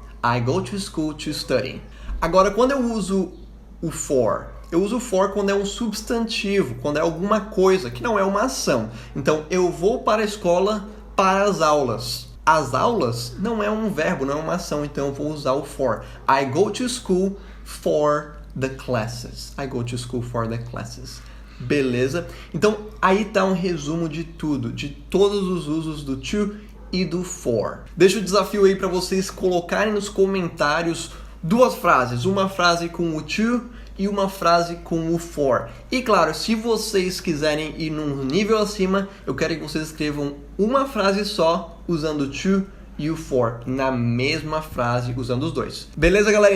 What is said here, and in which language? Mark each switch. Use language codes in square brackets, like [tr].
[en] I go to school to study. [pt] Agora, quando eu uso o for, eu uso o for quando é um substantivo, quando é alguma coisa que não é uma ação. Então, eu vou para a escola para as aulas. As aulas não é um verbo, não é uma ação, então eu vou usar o for. [en] I go to school for the classes. I go to school for the classes. [pt] Beleza? Então, aí tá um resumo de tudo, de todos os usos do to e do for. Deixa o desafio aí para vocês colocarem nos comentários duas frases. Uma frase com o to e uma frase com o for. E claro, se vocês quiserem ir num nível acima, eu quero que vocês escrevam uma frase só usando o to e o for na mesma frase usando os dois. Beleza, galera?